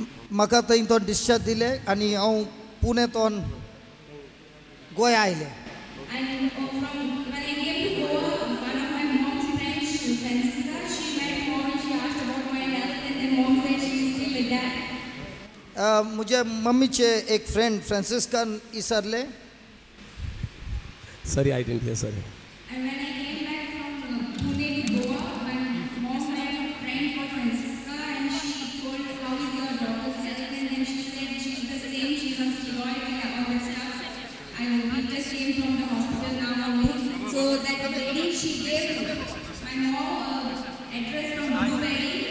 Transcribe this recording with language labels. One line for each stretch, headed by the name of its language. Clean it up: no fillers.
Goan Konkani: म्हाका थंयतोन डिस्चार्ज दिले आनी हांव पुणेंतोन गोंया आयलें.
English: And when I came to Goa, one of my mom's friends, Francisca, she met mom and she asked about my health, and then mom said she is still with that.
Goan Konkani: म्हजे मम्मीचे एक friend Franciscan इसरले.
English: Sorry I didn't hear. Sorry. And when I came back from Pune to Goa, my mom met a friend called Francisca, and she told how is your daughter's health, and then she said she's the same, she's on steroids and all that stuff. We just came from the hospital now only. So that lady, she gave my mom address from Blueberry.